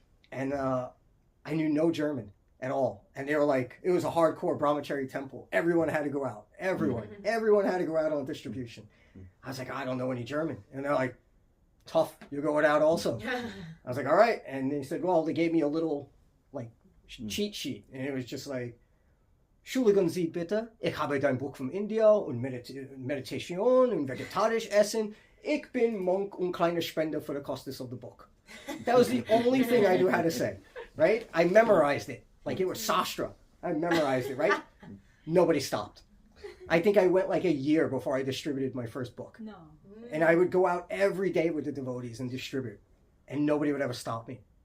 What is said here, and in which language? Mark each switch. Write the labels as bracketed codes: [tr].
[en] And I knew no German at all. And they were like, it was a hardcore brahmachari temple. Everyone had to go out. Everyone had to go out on distribution. I was like, I don't know any German. And they're like, tough, you're going out also. I was like, all right. And they said, well, they gave me a little like cheat sheet. And it was just like, [de] Entschuldigen Sie bitte, ich habe dein Buch von India und Meditation und vegetarisch essen. Ich bin Monk und kleine Spender [en] for the cost of the book. That was the only thing I knew how to say, right? I memorized it. Like it was Sastra. I memorized it, right? Nobody stopped. I think I went like a year before I distributed my first book. No. And I would go out every day with the devotees and distribute. And nobody would ever stop me.